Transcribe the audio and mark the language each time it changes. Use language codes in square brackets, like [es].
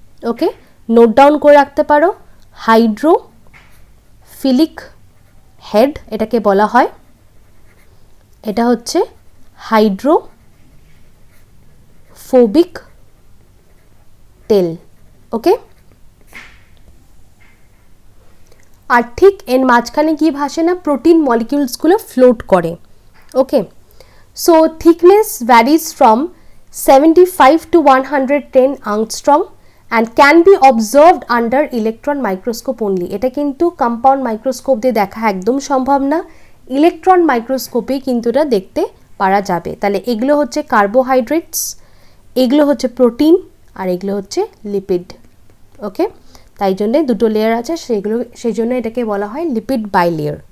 [bn] ওকে, note down করে রাখতে পারো, হাইড্রোফিলিক হেড এটাকে বলা হয়, এটা হচ্ছে হাইড্রোফোবিক টেল। ওকে, আর ঠিক এর মাঝখানে কি ভাসে না, প্রোটিন মলিকিউলসগুলো ফ্লোট করে। [en] Okay, so thickness varies from 75 to 110 angstrom and can be observed under electron microscope only. [bn] এটা কিন্তু কম্পাউন্ড মাইক্রোস্কোপ দিয়ে দেখা একদম সম্ভব না, ইলেকট্রন মাইক্রোস্কোপে কিন্তু এটা দেখতে পারা যাবে। তাহলে এগুলো হচ্ছে কার্বোহাইড্রেটস, এগুলো হচ্ছে প্রোটিন আর এগুলো হচ্ছে লিপিড। ওকে, তাই জন্যে দুটো লেয়ার আছে, সেই জন্য এটাকে বলা হয় লিপিড বাই লেয়ার।